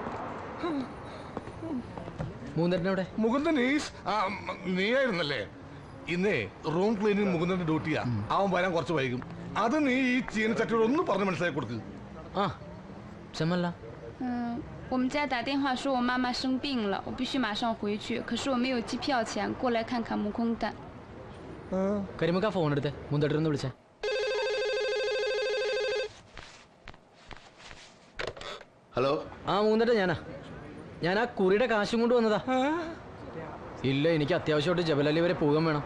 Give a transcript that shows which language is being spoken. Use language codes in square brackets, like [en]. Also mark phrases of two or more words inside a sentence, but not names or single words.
[ml] മുകുന്ദൻ നീയായിരുന്നല്ലേ? ഇന്നേ [en] room cleaning [ml] മുകുന്ദന്റെ ഡ്യൂട്ടിയാ. അവൻ വരാൻ കുറച്ച് വൈകും. അത് നീ ഈ ചീനച്ചട്ടിയോട് ഒന്ന് പറഞ്ഞ് മനസ്സിലാക്കി കൊടുക്ക്. ആ ക്ഷമല്ല [zh] 我们家打电话说我妈妈生病了，我必须马上回去。可是我没有机票钱，过来看看木空蛋。 [ml] കരിമുക്ക ഫോൺ എടുത്ത് മുന്തട്ടിരുന്ന് വിളിച്ചേ. ഹലോ. ആ മുന്തട്ട് ഞാൻ ആ കുറിയുടെ കാശും കൊണ്ട് വന്നതാ. ഇല്ല, എനിക്ക് അത്യാവശ്യമായിട്ട് ജബലലി വരെ പോകാൻ വേണം.